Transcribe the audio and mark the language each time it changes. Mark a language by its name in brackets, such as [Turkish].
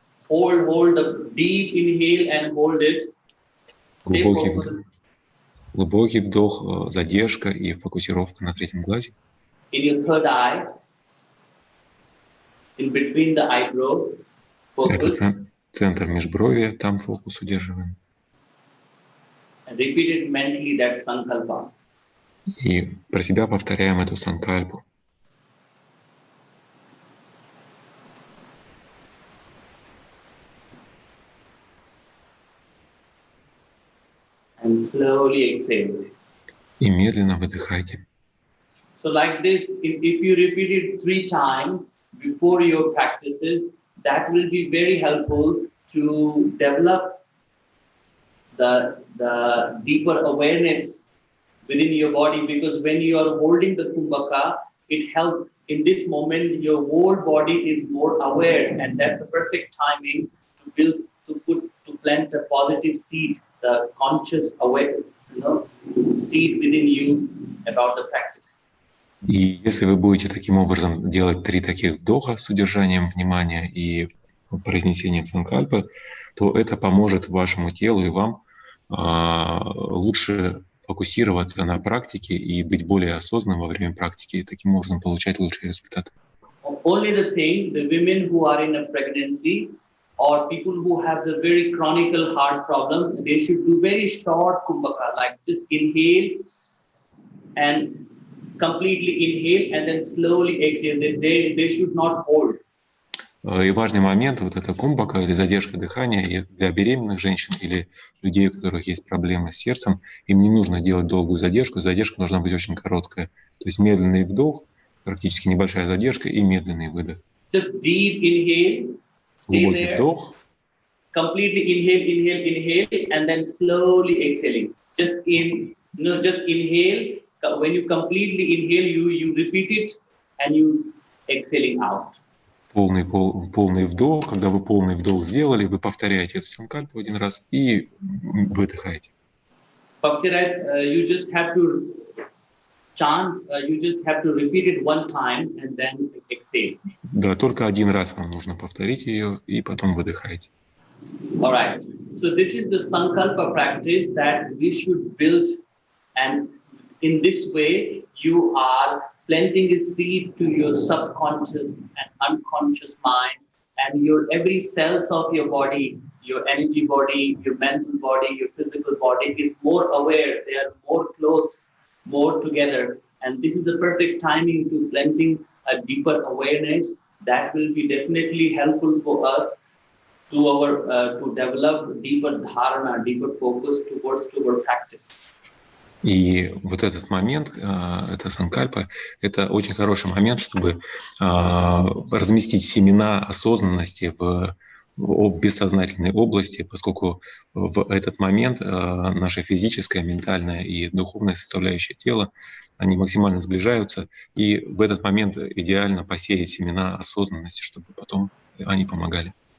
[English] Hold the deep inhale and hold it. [Russian] Глубокий вдох, задержка и фокусировка на третьем глазе. [English] In your third eye, in between the eyebrow, [Russian] Это [English] focus. [Russian] центр межбровья, там фокус удерживаем. [English] And repeat it mentally, that sankalpa. [Russian] И про себя повторяем эту санкальпу. [English] And slowly exhale. [Russian] И медленно выдыхайте. [English] So like this, if you repeat it 3 times before your practices, that will be very helpful to develop the deeper awareness within your body, because when you are holding the kumbhaka, it helps in this moment your whole body is more aware, and that's a perfect timing to plant a positive seed, the conscious aware, seed within you about the practice. [Russian] И если вы будете таким образом делать 3 таких вдоха с удержанием внимания и произнесением санкальпы, то это поможет вашему телу и вам лучше фокусироваться на практике и быть более осознанным во время практики, и таким образом получать лучшие результаты. [English] Only the women who are in a pregnancy, or people who have the very chronic heart problem, they should do very short kumbhaka, like just inhale and completely inhale and then slowly exhale. They should not hold. [Russian] И важный момент, вот эта кумбака или задержка дыхания, и для беременных женщин или людей, у которых есть проблемы с сердцем, им не нужно делать долгую задержку, задержка должна быть очень короткая. То есть медленный вдох, практически небольшая задержка и медленный выдох. [English] Just deep inhale, stay [Russian] Глубокий [English] there, [Russian] вдох, [English] completely inhale, and then slowly exhaling. Just inhale. When you completely inhale, you repeat it and you exhaling out. [Russian] полный вдох. Когда вы полный вдох сделали, вы повторяете эту санкальпу один раз и выдыхаете. [English] You just have to chant, you just have to repeat it one time and then exhale. [Russian] Да, только один раз вам нужно повторить ее и потом выдыхаете. [English] All right. So this is the sankalpa practice that we should build, and in this way you are planting a seed to your subconscious and unconscious mind, and your every cells of your body, your energy body, your mental body, your physical body is more aware. They are more close, more together, and this is a perfect timing to planting a deeper awareness that will be definitely helpful for us to develop deeper dharana, deeper focus towards our practice. [Russian] И вот этот момент, это санкальпа, это очень хороший момент, чтобы разместить семена осознанности в бессознательной области, поскольку в этот момент наша физическая, ментальная и духовная составляющая тела, они максимально сближаются, и в этот момент идеально посеять семена осознанности, чтобы потом они помогали.